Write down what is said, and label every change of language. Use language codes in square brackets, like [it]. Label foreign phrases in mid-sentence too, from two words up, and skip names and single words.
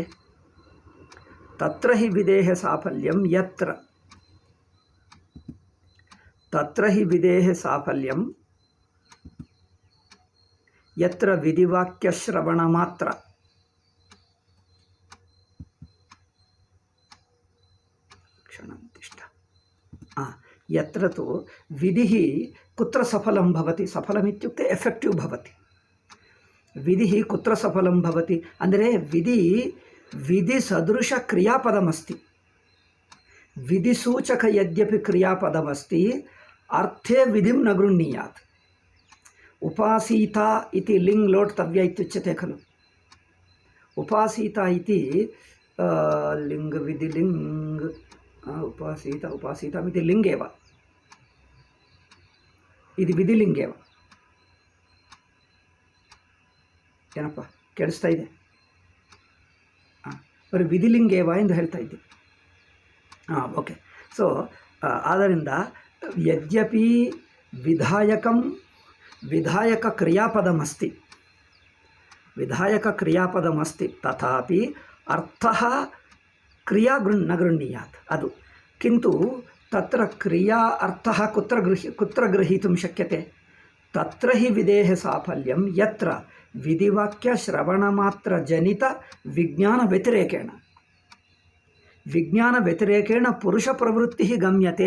[sa] तत्र हि विधेः साफल्यं यत्र विधिवाक्यश्रवणमात्र यत्र तु विधिः कुत्र सफलं भवति, सफलमित्युक्ते एफेक्टिव् भवति. विधि कुत्र सफलं भवति ಅಂದರೆ विधि सदृश क्रियापदमस्ति. विधिसूचक यद्यपि क्रियापदमस्ति अर्थे विधिं न गृह्णीयात्। उपासीता इति लिङ् लोट्तव्य इत्युच्यते खलु। उपासीता इति लिङ् विधिलिङ् उपासीता उपासीतमिति लिङ्गेव, [kn] ಇದು ವಿಧಿಲಿಂಗೇವ. ಏನಪ್ಪ ಕೇಳಿಸ್ತಾ ಇದೆ? ಬರೀ ವಿಧಿಲಿಂಗೇವ ಎಂದು ಹೇಳ್ತಾ ಇದ್ದೆ. ಓಕೆ. [sa] ಸೊ ಆದ್ದರಿಂದ यद्यपि विधायक क्रियापदमस्ति तथापि अर्थः क्रिया न गृह्णीयात्. ಅದು किन्तु तत्र क्रिया अर्थः कुत्र गृहीतुं शक्यते? तत्र हि विधेः साफल्यं यत्र विधिवाक्यश्रवणमात्रजनित विज्ञानव्यतिरेकेण पुरुषप्रवृत्तिः गम्यते.